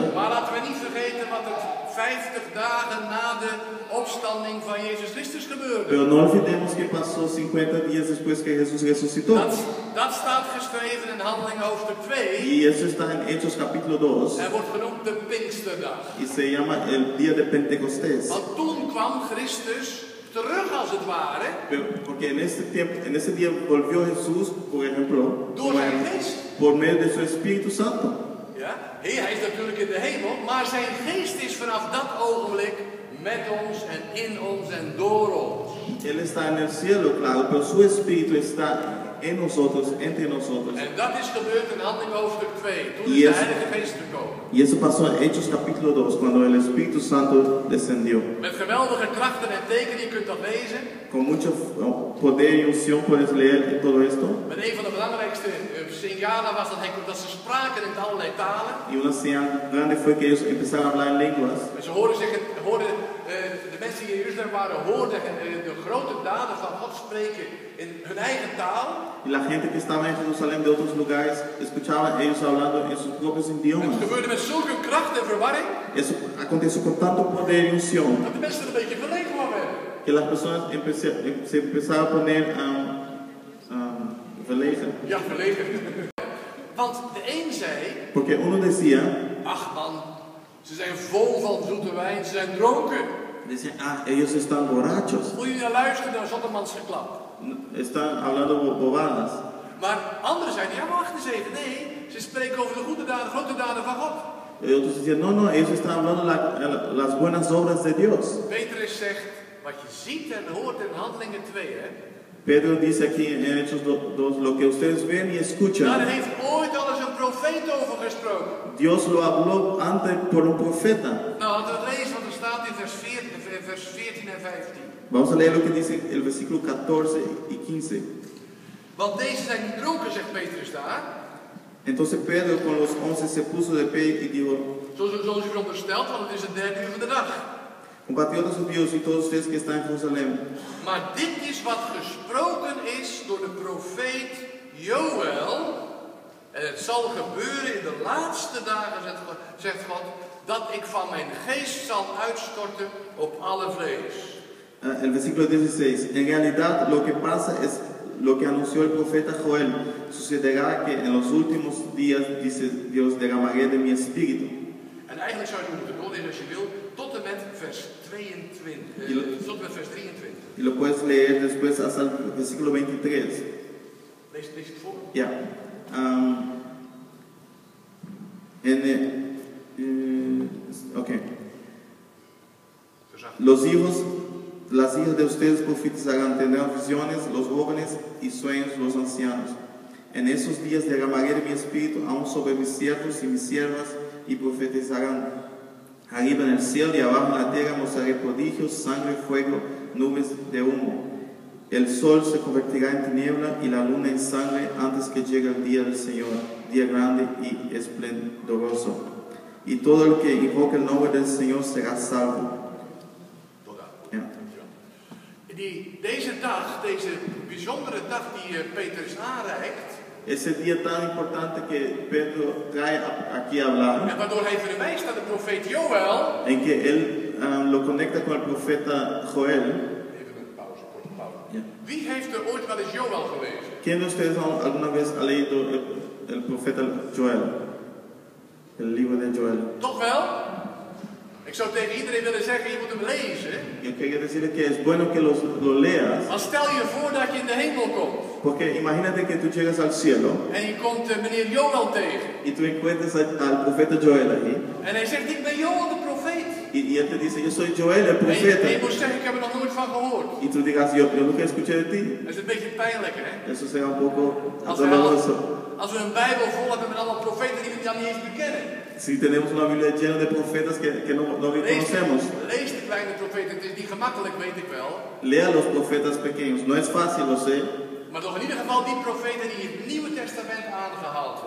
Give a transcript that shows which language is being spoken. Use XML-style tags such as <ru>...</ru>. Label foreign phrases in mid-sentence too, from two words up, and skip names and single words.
<nl>Maar laten we niet vergeten wat er 50 dagen na de opstanding van Jezus Christus gebeurde.</nl> <es>Pero no olvidemos que pasó 50 días después que Jesús resucitó.</es> <nl>Dat staat geschreven in Handelingen hoofdstuk 2.</nl> <es>Y eso está en Hechos capítulo 2.</es> <nl>En wordt genoemd de Pinksterdag.</nl> <es>Y se llama el día de Pentecostés.</es> <nl>Want toen kwam Christus terug als het ware.</nl> <es>Porque en ese día volvió Jesús, por ejemplo,</es> <nl>Door zijn geest.</nl> <es>por medio de su Espíritu Santo.</es> <nl>Ja, hij is natuurlijk in de hemel, maar zijn geest is vanaf dat ogenblik met ons en in ons en door ons.</nl> <es>Él está en el cielo, claro, pero su Espíritu está en nosotros, entre nosotros.</es> <nl>En dat is gebeurd in Handelingen hoofdstuk 2. Toen</nl> <es>Y</es> <nl>is de</nl> <es>eso-</es> <nl>Heilige Geest gekomen.</nl> <es>Y eso pasó en Hechos capítulo 2, cuando el Espíritu Santo descendió.</es> <nl>Met geweldige krachten en tekenen, je kunt dat lezen.</nl> <es>Con mucho poder y unción puedes leer todo esto.</es> <nl>Met een van de belangrijkste signalen was dat ze spraken in allerlei talen.</nl> <es>Y una señal grande fue que ellos empezaron a hablar en lenguas.</es> <nl>En ze de mensen die in Jeruzalem waren, hoorden de grote daden van God spreken in hun eigen taal.</nl> <es>Y la gente que estaba en Jerusalén de otros lugares escuchaban ellos hablando en sus propios</es> <nl>En</nl> <es>idiomas.</es> <nl>het gebeurde met zulke kracht en verwarring,</nl> <es>Eso aconteció con tanto poder y unción</es> <nl>dat de mensen er een beetje verlegen van werden.</nl> <es>que las personas se empezaron a poner verlegen.</es> <nl>Ja, verlegen. Want de een zei,</nl> <es>Porque uno decía,</es> <nl>ach man, ze zijn vol van zoete wijn, ze zijn dronken.</nl> <es>ellos están borrachos,</es> <nl>Moet je naar luisteren naar zottemans geklap.</nl> <es>están hablando bobadas.</es> <nl>Maar anderen zeiden, ja wacht eens even, nee, ze spreken over de goede daden, grote daden van God.</nl> <es>Y otros decían, no, ellos están hablando las buenas obras de Dios.</es> <nl>Petrus zegt, wat je ziet en hoort in Handelingen 2, hè.</nl> <es>Pedro dice aquí en Hechos 2, lo que ustedes ven y</es> <nl>Daar</nl> <es>escuchan,</es> <nl>heeft ooit al eens een profeet over gesproken.</nl> <es>Dios lo habló antes por un profeta.</es> <nl>Nou, laten we lezen wat er staat in vers 14 en 15.</nl> <es>Vamos a leer lo que dice el versículo 14 y 15.</es> <nl>Want deze zijn niet dronken, zegt Petrus daar.</nl> <es>Entonces Pedro con los 11 se puso de pie y dijo,</es> <nl>Zoals u veronderstelt, want het is het derde uur van de dag. compatriotas judíos y todos ustedes que están en Jerusalén, Maar dit is wat gesproken is door de profeet Joël. En het zal gebeuren in de laatste dagen, zegt God, dat ik van mijn geest zal uitstorten op alle vlees.</nl> <es>el versículo 16, en realidad lo que pasa es lo que anunció el profeta Joel, sucederá que en los últimos días, dice Dios, derramaré de mi espíritu.</es> <nl>En eigenlijk zou je moeten doorlezen als je wil, tot en met vers 22, tot en met vers 23.</nl> <es>Y lo puedes leer después hasta el versículo 23.</es> <nl>Lees het voor.</nl> <es>Ya. Okay. Las hijas de ustedes profetizarán, tendrán visiones los jóvenes y sueños los ancianos. En esos días derramaré de mi espíritu aún sobre mis siervos y mis siervas y profetizarán. Arriba en el cielo y abajo en la tierra mostraré prodigios, sangre, fuego, nubes de humo. El sol se convertirá en tiniebla y la luna en sangre antes que llegue el día del Señor, día grande y esplendoroso. Y todo el que invoque el nombre del Señor será salvo.</es> <nl>Deze dag, deze bijzondere dag die Petrus aanreikt.</nl> <es>Ese día tan importante que Pedro trae aquí a hablar.</es> <nl>En waardoor hij verwijst naar de profeet Joël.</nl> <es>En que él lo conecta con el profeta Joel.</es> <nl>Even een pauze, korte pauze. Ja. Wie heeft er ooit wel eens Joël gelezen?</nl> <es>¿Quién de ustedes alguna vez ha leído el profeta Joel? El libro de Joel.</es> <nl>Toch wel? Ik zou tegen iedereen willen zeggen, je moet hem lezen.</nl> <es>Yo quería decirle que es bueno que lo leas.</es> <nl>Maar stel je voor dat je in de hemel komt.</nl> <es>Porque imagínate que tú llegas al cielo.</es> <nl>En je komt meneer Joël tegen.</nl> <es>Y tú encuentras al profeta Joel allí.</es> <nl>En hij zegt, ik ben Joël de profeet.</nl> <es>Y él te dice, yo soy Joel el profeta.</es> <nl>En je moet zeggen, ik heb er nog nooit van gehoord.</nl> <es>Y tú digas, yo nunca escuché de ti.</es> <nl>Dat is een beetje pijnlijk, hè?</nl> <es>Eso será un poco doloroso.</es> <nl>Als we een Bijbel vol hebben met allemaal profeten die we dan niet eens bekennen.</nl> <es>Si tenemos una Biblia llena de profetas que no reconocemos.</es> <nl>Lees de kleine profeten, het is niet gemakkelijk, weet ik wel.</nl> <es>Lea los profetas pequeños, no es fácil, lo sé.</es> <nl>Maar toch in ieder geval die profeten die in het Nieuwe Testament aangehaald worden.</nl>